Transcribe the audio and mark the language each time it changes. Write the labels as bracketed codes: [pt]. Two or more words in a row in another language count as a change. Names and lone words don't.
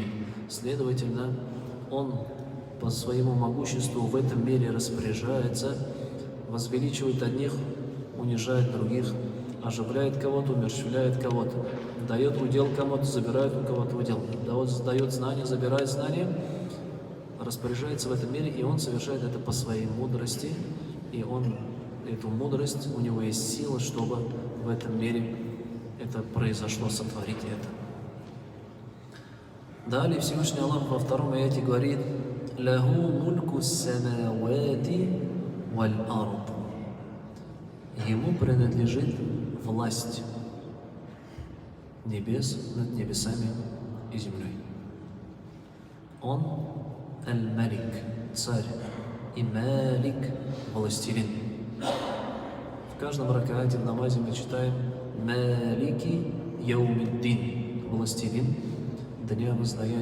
[ru] Следовательно, Он по своему могуществу в этом мире распоряжается, возвеличивает одних, унижает других, оживляет кого-то, умерщвляет кого-то, дает удел кому-то, забирает у кого-то удел, дает знания, забирает знания, распоряжается в этом мире, и Он совершает это по своей мудрости, и Он, эту мудрость, у Него есть сила, чтобы в этом мире это произошло, сотворить это. Далее Всевышний Аллах во втором аяте говорит: [ar] «له ملك السماوات والأرض». [ru] Ему принадлежит власть небес над небесами и землей. Он аль-Малик, царь, и Малик, властелин. В каждом ракаате в намазе мы читаем [ar] مالك يوم الدين, [ru] властелин дня воздаяния.